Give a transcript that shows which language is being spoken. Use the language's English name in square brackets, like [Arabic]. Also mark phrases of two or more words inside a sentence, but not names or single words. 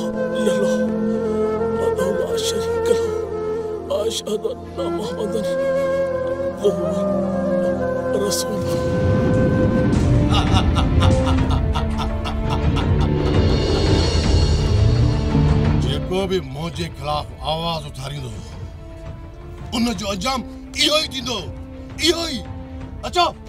[Arabic] إلا الله وحده لا شريك له وأشهد أن محمدا عبده ورسوله. [Sindhi] जेको बि मुंहिंजे ख़िलाफ़ आवाज़ उथारींदो उन जो अंजाम इहो ई थींदो, इहो ई। अचो।